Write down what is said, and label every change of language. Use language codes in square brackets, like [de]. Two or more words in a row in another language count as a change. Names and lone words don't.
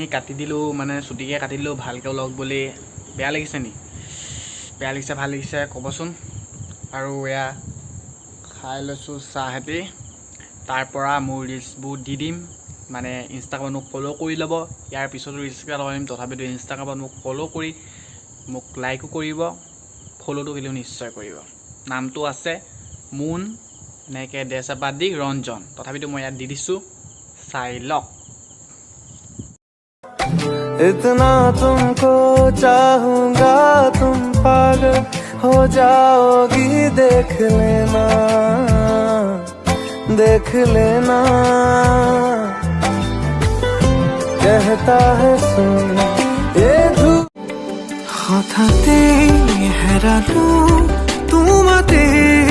[as] কাটি দিলোঁ মানে চুটিকৈ কাটি দিলোঁ ভালকৈ লওক বুলি বেয়া লাগিছে নি বেয়া লাগিছে ভাল লাগিছে ক'বচোন আৰু এয়া খাই লৈছোঁ চাহেঁতি তাৰপৰা মোৰ ৰিলছবোৰ দি দিম মানে ইনষ্টাগ্ৰামত মোক ফ'ল' কৰি ল'ব ইয়াৰ পিছতো ৰিলছ কেইটা লগাই দিম তথাপিতো ইনষ্টাগ্ৰামত মোক ফ'ল' কৰি মোক লাইকো কৰিব ফ'ল'টো কিন্তু নিশ্চয় কৰিব নামটো আছে মুন এনেকৈ দেশাবাদী ৰঞ্জন তথাপিতো মই ইয়াত দি দিছোঁ চাই লওক [hi] इतना तुमको चाहूंगा तुम पागल हो जाओगी देख लेना कहता है सुन ये धूप हठाते हेरालू तुम